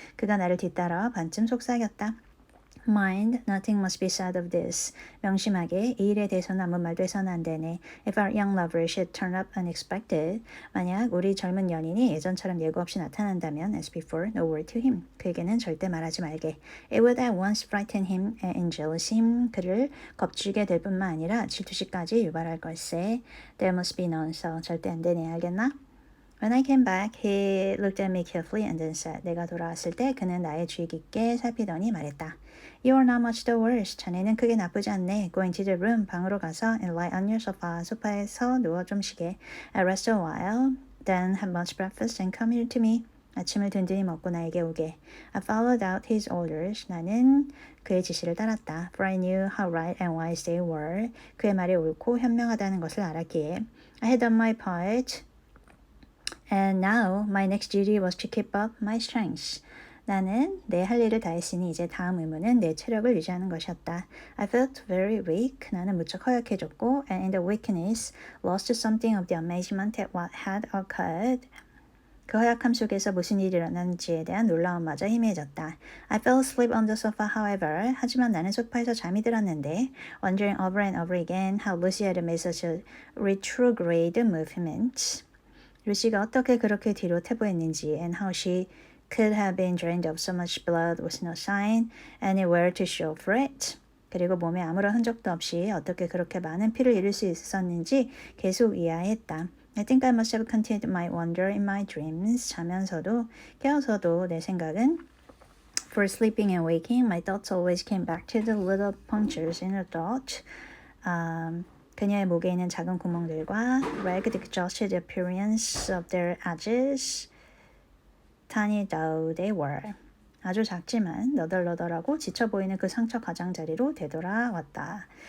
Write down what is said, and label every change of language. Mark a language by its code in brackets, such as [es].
[ko] 그가 나를 뒤따라 반쯤 속삭였다. [en] Mind, nothing must be said of this. [ko] 명심하게 이 일에 대해서는 아무 말도 해서는 안 되네. [en] If our young lover should turn up unexpected, [ko] 만약 우리 젊은 연인이 예전처럼 예고 없이 나타난다면, [en] as before, no word to him. [ko] 그에게는 절대 말하지 말게. [en] It would at once frighten him and jealous him. [ko] 그를 겁주게 될 뿐만 아니라 질투심까지 유발할 걸세. [en] There must be none, so [ko] 절대 안 되네. 알겠나? [en] When I came back, he looked at me carefully and then said, [ko] 내가 돌아왔을 때 그는 나의 주의 깊게 살피더니 말했다. [en] You are not much the worse. [ko] 자네는 크게 나쁘지 않네. [en] Go into the room. [ko] 방으로 가서 [en] and lie on your sofa. [ko] 소파에서 누워 좀 쉬게. [en] I rest a while. Then have much breakfast and come here to me. [ko] 아침을 든든히 먹고 나에게 오게. [en] I followed out his orders. [ko] 나는 그의 지시를 따랐다. [en] For I knew how right and wise they were. [ko] 그의 말이 옳고 현명하다는 것을 알았기에. [en] I had done my part. And now my next duty was to keep up my strength. [ko] 나는 내 할 일을 다 했으니 이제 다음 의무는 내 체력을 유지하는 것이었다. [en] I felt very weak. [ko] 나는 무척 허약해졌고 [en] and in the weakness lost something of the amazement at what had occurred. [ko] 그 허약함 속에서 무슨 일이 일어났는지에 대한 놀라움마저 희미해졌다. [en] I fell asleep on the sofa, however. [ko] 하지만 나는 소파에서 잠이 들었는데 [en] wondering over and over again how Lucy had made such a retrograde movement. [ko] 루시가 어떻게 그렇게 뒤로 퇴보했는지 [en] and how she could have been drained of so much blood with no sign anywhere to show for it. [ko] 그리고 몸에 아무런 흔적도 없이 어떻게 그렇게 많은 피를 잃을 수 있었는지 계속 이해했다. [en] I think I must have continued my wonder in my dreams. [ko] 자면서도 깨어서도 내 생각은 [en] For sleeping and waking, my thoughts always came back to the little punctures in her thought. [ko] 그녀의 목에 있는 작은 구멍들과 [en] ragged exhausted appearance of their edges. Tiny though they were. [ko] 아주 작지만 너덜너덜하고 지쳐 보이는 그 상처 가장자리로 되돌아왔다.